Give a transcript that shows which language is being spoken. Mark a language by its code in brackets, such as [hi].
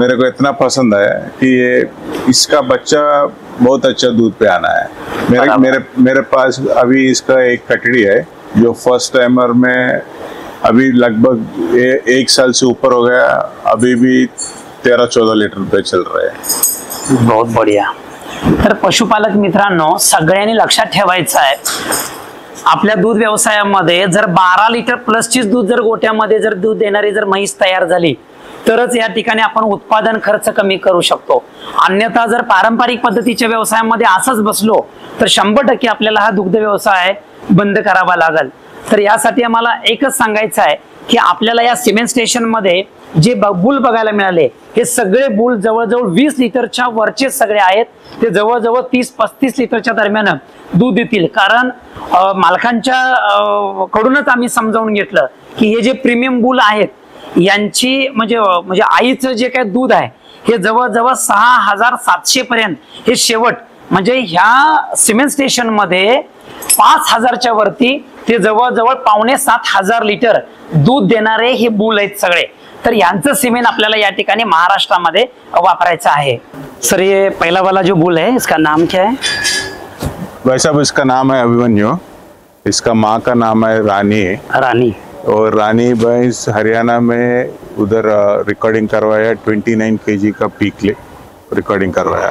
[hi] मेरे को इतना पसंद है कि ये इसका बच्चा बहुत अच्छा दूध पे आना है। मेरे पास अभी इसका एक कटड़ी है जो फर्स्ट टाइमर में अभी लगभग 1 साल से ऊपर हो गया, अभी भी 13-14 लीटर पे चल रहे हैं। बहुत बढ़िया। [mr] तर पशुपालक मित्रांनो, सगळ्यांनी लक्षात ठेवायचं आहे, आपल्या दूध व्यवसायामध्ये जर 12 लिटर प्लसचीच दूध जर गोट्यामध्ये जर दूध देणारी जर म्हैस तयार झाली तरच या ठिकाणी आपण उत्पादन खर्च कमी करू शकतो। अन्यथा जर पारंपरिक पद्धतीच्या व्यवसायामध्ये असंच बसलो तर 100% आपल्याला हा दुग्ध व्यवसाय बंद करावा लागेल। तर यासाठी आम्हाला एकच सांगायचं आहे की आपल्याला या सिमेंट स्टेशन मध्ये जे बुल बघायला मिळाले, हे सगळे बुल जवळजवळ 20 लिटरच्या वरचे सगळे आहेत। ते जवळजवळ 30-35 लिटरच्या दरम्यान दूध देतील, कारण मालकांच्या कडूनच आम्ही समजावून घेतलं की हे जे प्रीमियम बुल आहेत यांची म्हणजे आईचं जे काही दूध आहे हे जवळजवळ 6700 पर्यंत हे शेवट, म्हणजे ह्या सिमेंट स्टेशन मध्ये 5000च्या वरती ते जवळजवळ 6,500 लिटर दूध देणारे हे बुल आहेत सगळे। तर यांचं सिमेंट आपल्याला या ठिकाणी महाराष्ट्रामध्ये वापरायचं आहे। [hi] सर ये पहला वाला जो बुल है इसका नाम क्या है? भाई साहब इसका नाम है अभिमन्यु, इसका माँ का नाम है रानी और रानी भैंस हरियाणा में उधर रिकॉर्डिंग करवाया 29 kg का पीक रिकॉर्डिंग करवाया